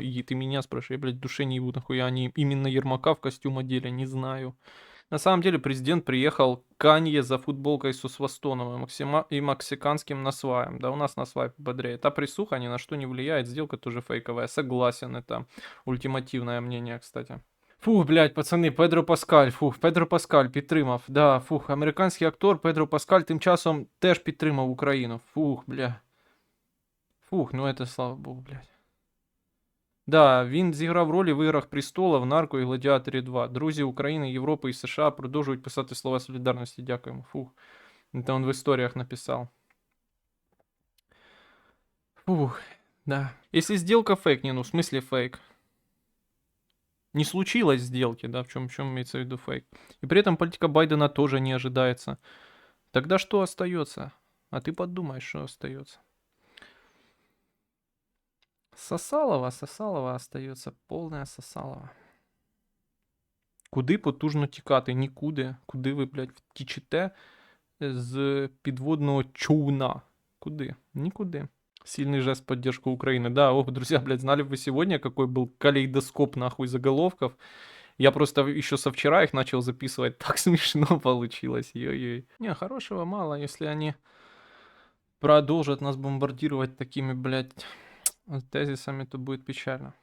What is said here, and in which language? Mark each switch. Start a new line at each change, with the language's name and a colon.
Russian: И ты меня спрашивай, я, блядь, в душе не ебу, нахуя они именно Ермака в костюм одели, не знаю. На самом деле президент приехал к Канье за футболкой с Усвастоновым и мексиканским насваем. Да у нас насвай пободрее. Та присуха ни на что не влияет, сделка тоже фейковая. Согласен, это ультимативное мнение, кстати.
Ukrainian: Фух, блядь, пацани, Педро Паскаль підтримав. Да, фух, американський актор Педро Паскаль тим часом теж підтримав Україну. Фух, бля.
Russian: Фух, ну это слава богу, блядь.
Ukrainian: Да, він зіграв ролі в Іграх Престолів, Нарко і Гладіаторі 2. Друзі України, Європи і США продовжують писати слова солідарності. Дякуємо. Фух.
Russian: Это он в историях написал. Фух, да. Если сделка фейк, не, ну в смысле фейк? Не случилось сделки, да, в чем имеется в виду фейк. И при этом политика Байдена тоже не ожидается. Тогда что остается? А ты подумай, что остается. Сосалова остается, повна Сосалова.
Ukrainian: Куди потужно тікати? Нікуди. Куди ви, блядь, втічете з підводного човна? Куди? Никуды.
Russian: Сильный жест в поддержку Украины. Да, ох, друзья, блядь, знали бы вы сегодня, какой был калейдоскоп, нахуй, заголовков. Я просто еще со вчера их начал записывать. Так смешно получилось. Ой-ой. Не, хорошего мало, если они продолжат нас бомбардировать такими, блядь, тезисами, то будет печально.